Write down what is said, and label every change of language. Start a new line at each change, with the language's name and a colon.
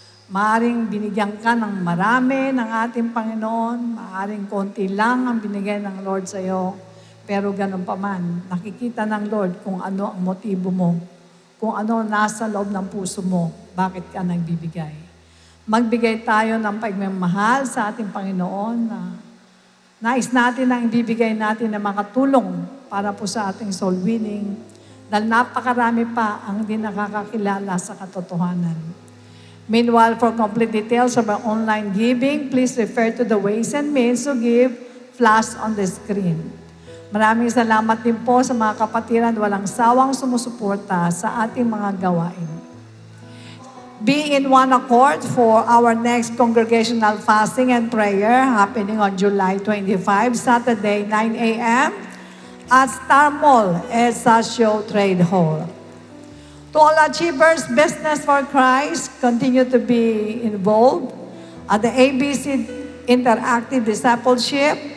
Filipino: Maaring binigyan ka ng marami ng ating Panginoon, maaring konti lang ang binigay ng Lord sa iyo, pero ganun pa man, nakikita ng Lord kung ano ang motibo mo, kung ano nasa loob ng puso mo, bakit ka nagbibigay. Magbigay tayo ng pagmamahal sa ating Panginoon na Nais natin ang ibibigay natin na makatulong para po sa ating soul winning dahil napakarami pa ang hindi nakakakilala sa katotohanan.
English: Meanwhile, for complete details of our online giving, please refer to the ways and means to give flash on the screen.
Filipino: Maraming salamat din po sa mga kapatiran walang sawang sumusuporta sa ating mga gawain.
English: Be in one accord for our next congregational fasting and prayer happening on July 25, Saturday, 9 a.m. at Star Mall, Estacio Trade Hall. To all achievers, Business for Christ, continue to be involved at the ABC Interactive Discipleship.